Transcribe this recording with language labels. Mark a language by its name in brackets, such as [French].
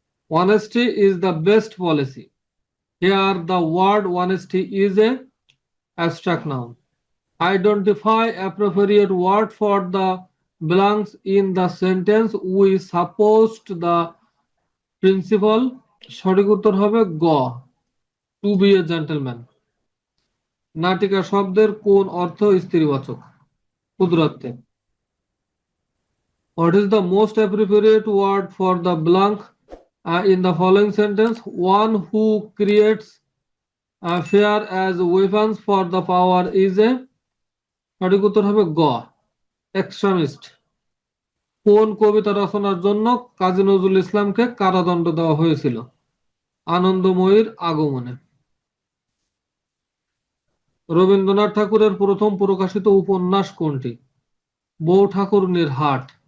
[English] Honesty is the best policy. Here the word honesty is a abstract noun. Identify appropriate word for the blanks in the sentence. We supposed the principal. [Bangla] সঠিক উত্তর হবে গ, [English] To be a gentleman. [Bangla] নাটিকা শব্দের কোন অর্থ স্ত্রীবাচক? ক্ষুদ্রার্থে। [English] What is the most appropriate word for the blank in the following sentence? One who creates fear as weapons for the power is a, [Bangla] সঠিক উত্তর হবে গ, [English] Extremist. [Bangla] কোন কবিতা রচনার জন্য কাজী নজরুল ইসলামকে কারাদণ্ড দেওয়া হয়েছিল? আনন্দময়ীর আগমনে। রবীন্দ্রনাথ ঠাকুরের প্রথম প্রকাশিত উপন্যাস কোনটি? বউ ঠাকুরনীর হাট।